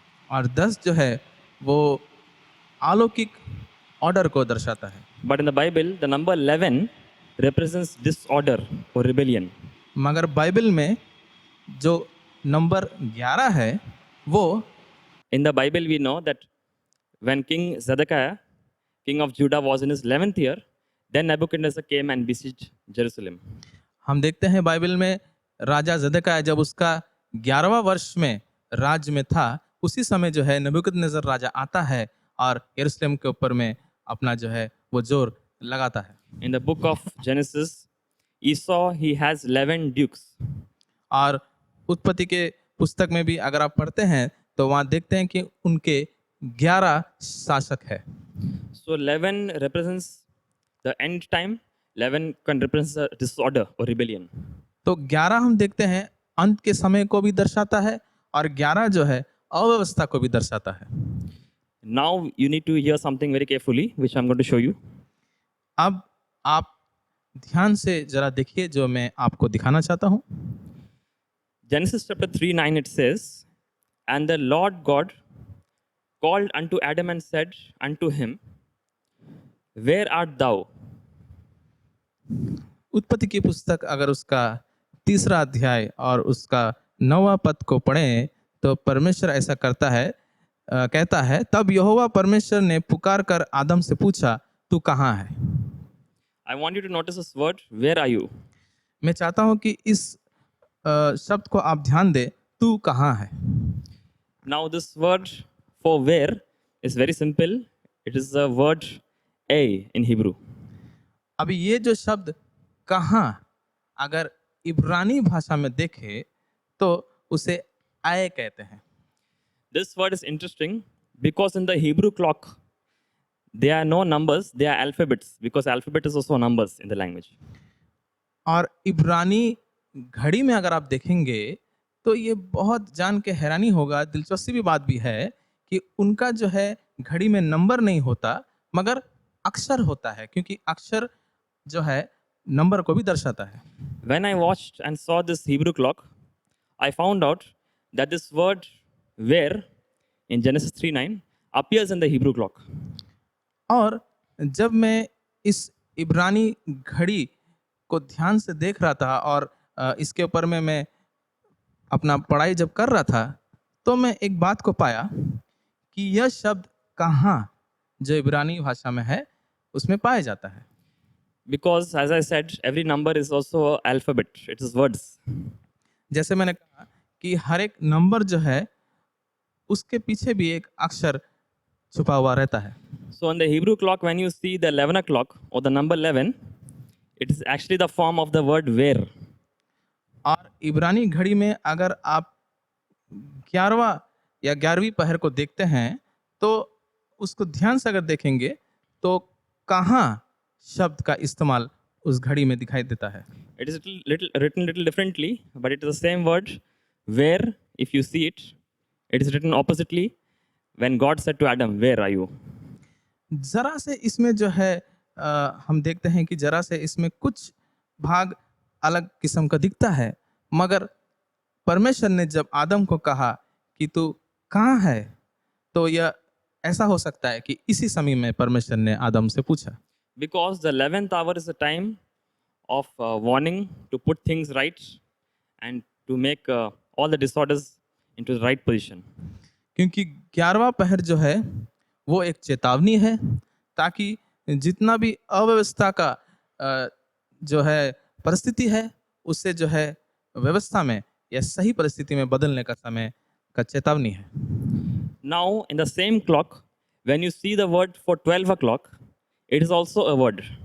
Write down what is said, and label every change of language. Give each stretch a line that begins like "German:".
Hindi: और 10 जो है वो अलौकिक ऑर्डर को दर्शाता है।
English: But in the Bible, the number 11 represents disorder or rebellion.
Hindi: मगर बाइबल में जो नंबर 11 है वो
English: In the Bible, we know that when King Zedekiah, king of Judah, was in his 11th year, then Nebuchadnezzar came and besieged Jerusalem.
Hindi: हम देखते हैं Bible में राजा ज़ेदेकिय्याह जब उसका 11वां वर्ष में राज्य में था, उसी समय जो है नबूकदनेस्सर राजा आता है और यरूशलेम के ऊपर में अपना जो है वो जोर लगाता है।
English: In the book of Genesis, Esau, he has 11 dukes.
Hindi: और उत्पत्ति के पुस्तक में भी अगर आप पढ़ते हैं तो वहाँ देखते हैं कि उनके 11 शासक है।
English: So 11 represents the end time. 11 can represent disorder or rebellion.
Hindi: तो 11 हम देखते हैं अंत के समय को भी दर्शाता है और 11 जो है अव्यवस्था को भी दर्शाता है।
English: Now you need to hear something very carefully, which I'm going to show you.
Hindi: अब आप ध्यान से जरा देखिए जो मैं आपको दिखाना चाहता हूँ।
English: Genesis chapter 3:9 it says, "And the Lord God called unto Adam and said unto him, Where art thou?
Hindi: उत्पत्ति की पुस्तक अगर उसका 3रा अध्याय और उसका 9वां पद को पढ़ें तो परमेश्वर ऐसा कहता है तब यहोवा परमेश्वर ने पुकार कर आदम से पूछा तू कहाँ है।
English: I want you to notice this word, where are you?
Hindi: मैं चाहता हूँ कि इस शब्द को आप ध्यान दें, तू कहाँ है।
English: Now this word for where is very simple. It is the word a in Hebrew.
Hindi: अभी ये जो शब्द कहाँ अगर इब्रानी भाषा में देखें तो उसे आए कहते हैं।
English: This word is interesting because in the Hebrew clock there are no numbers, they are alphabets, because alphabet is also numbers in the language.
Hindi: और इब्रानी घड़ी में अगर आप देखेंगे तो ये बहुत जान के हैरानी होगा, दिलचस्पी भी बात भी है कि उनका जो है घड़ी में नंबर नहीं होता मगर अक्षर होता है, क्योंकि अक्षर जो है नंबर को भी दर्शाता है।
English: When I watched and saw this Hebrew clock, I found out that this word where in Genesis 3:9 appears in the Hebrew clock.
Hindi: और जब मैं इस इब्रानी घड़ी को ध्यान से देख रहा था और इसके ऊपर में मैं अपना पढ़ाई जब कर रहा था तो मैं एक बात को पाया कि यह शब्द कहाँ जो इब्रानी भाषा में है उसमें पाया जाता है।
English: Because as I said, every number is also alphabet. It is words.
Hindi: जैसे मैंने कहा कि हर एक नंबर जो है उसके पीछे भी एक अक्षर छुपा हुआ रहता है।
English: So in the Hebrew clock, when you see the 11 o'clock or the number 11, it is actually the form of the word where.
Hindi: और इब्रानी घड़ी में अगर आप 11वां या 11वीं पहर को देखते हैं तो उसको ध्यान से अगर देखेंगे तो कहाँ शब्द का इस्तेमाल उस घड़ी में दिखाई देता है।
English: It is written little differently, but it is the same word where. If you see it, it is written oppositely. When God said to Adam, "Where are you?"
Hindi: जरा से इसमें जो है हम देखते हैं कि जरा से इसमें कुछ भाग अलग किस्म का दिखता है, मगर परमेश्वर ने जब आदम को कहा कि तू कहाँ है तो यह ऐसा हो सकता है कि इसी समय में परमेश्वर ने आदम से पूछा।
English: Because the 11th hour is a time of warning to put things right and to make all the disorders into the right position.
Hindi: क्योंकि 11वां पहर जो है वो एक चेतावनी है ताकि जितना भी अव्यवस्था का जो है परिस्थिति है, उससे जो है व्यवस्था में या सही परिस्थिति में बदलने का समय का चेतावनी है।
English: Now, in the same clock, when you see the word for 12 o'clock, it is also a word.